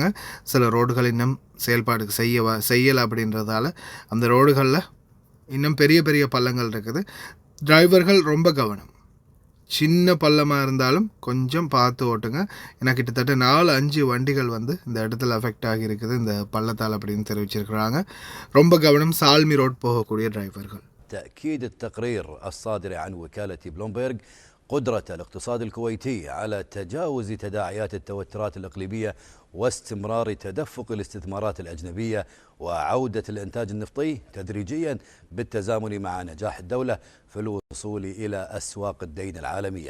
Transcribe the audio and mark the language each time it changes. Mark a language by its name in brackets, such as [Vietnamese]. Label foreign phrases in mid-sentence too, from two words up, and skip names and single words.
[Tamil] சில ரோடுகள் இன்னும் செயல்பாடுக்கு செய்யலை அப்படின்றதால அந்த ரோடுகளில் இன்னும் பெரிய பெரிய பள்ளங்கள் இருக்குது. டிரைவர்கள் ரொம்ப கவனம். சின்ன பள்ளமாக இருந்தாலும் கொஞ்சம் பார்த்து ஓட்டுங்க. ஏன்னா கிட்டத்தட்ட 4-5 வண்டிகள் இந்த இடத்துல அஃபெக்ட் ஆகியிருக்குது இந்த பள்ளத்தால் அப்படின்னு தெரிவிச்சிருக்கிறாங்க. ரொம்ப கவனம் சால்மி ரோட் போகக்கூடிய டிரைவர்கள். [Arabic] تأكيد التقرير الصادر عن وكالة بلومبرج قدرة الاقتصاد الكويتي على تجاوز تداعيات التوترات الإقليمية واستمرار تدفق الاستثمارات الأجنبية وعودة الإنتاج النفطي تدريجيا بالتزامن مع نجاح الدولة في الوصول إلى أسواق الدين العالمية.